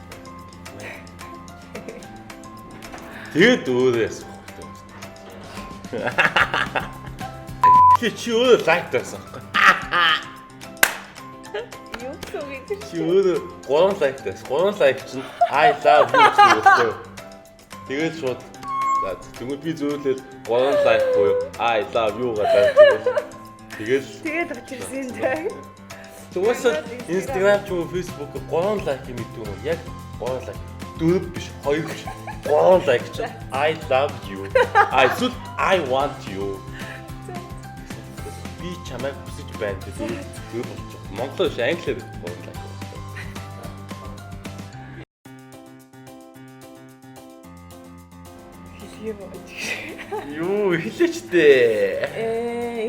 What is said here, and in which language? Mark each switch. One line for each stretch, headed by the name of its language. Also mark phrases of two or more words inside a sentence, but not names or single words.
Mongolian: Тэгээд өөрөө яасан бэ? Чи өөрөө лайк таасан байхгүй. Юу гэж Чи өөрөө 3 лайк таасан. 3 лайк чинь
English: I love you
Mongolian: гэсэн үг. Тэгээд шууд тэгвэл би зөвлөл 3 лайк буюу
English: I love you
Mongolian: гэдэг. Тэгээд очирсан дээ. Тэгээс Instagram ч юм уу Facebook 3 лайк юм гэдэг юм. Яг 3 лайк. 4 биш 2 биш. 3 лайк чинь
English: I love you. I want you.
Mongolian: Би чамайг хүсэж байна гэдэг юу болж байгаа. Монголоор биш англиар 3 лайк. Юу хэлээч дээ.